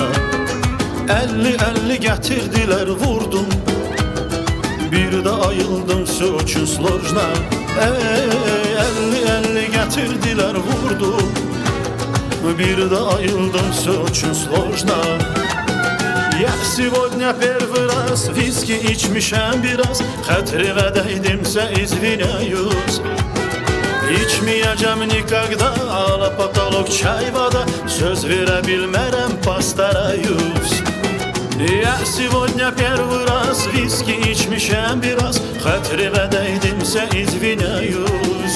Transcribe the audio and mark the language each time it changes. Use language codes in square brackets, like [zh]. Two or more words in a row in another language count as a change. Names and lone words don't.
[az] 50-50 gətirdilər vurdum, Bir də ayıldım [ru] очень сложно. [az] 50-50 gətirdilər vurdum, Bir də ayıldım [ru] очень сложно. Я сегодня первый раз виски [az] içmişem biraz, Хәтреме değdimse [ru] извиняюсь. [az] İçmeyeceğim никогда, Ala потолок çay вода, Söz verebilmerem постараюсь. [ru] Я сегодня первый раз виски [az] içmişem biraz, Хәтреме değdimse [ru] извиняюсь.